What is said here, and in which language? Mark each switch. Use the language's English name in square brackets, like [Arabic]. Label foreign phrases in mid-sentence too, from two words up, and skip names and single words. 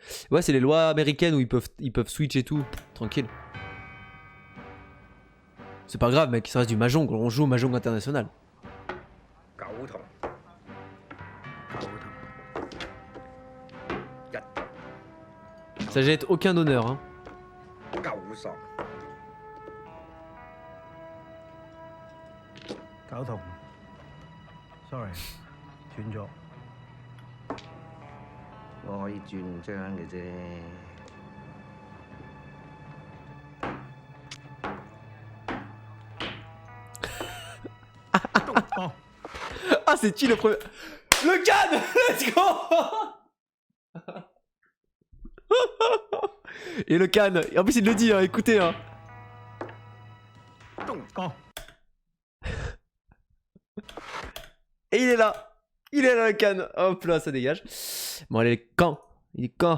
[French] Ouais, c'est les lois américaines où ils peuvent switch et tout. Tranquille. C'est pas grave, mec, ça reste du mahjong. On joue au mahjong international. Ça jette aucun honneur, hein. [Cantonese] Sorry， 斷咗。我可以轉張嘅啫。 [French] Ah, c'est qui le premier? Le canne. [English] Let's go. [French] Et le canne. Et en plus, il le dit, hein, écoutez, hein. Et il est là. Il est là, le canne. Hop là, ça dégage. Bon, allez, quand? Il est quand?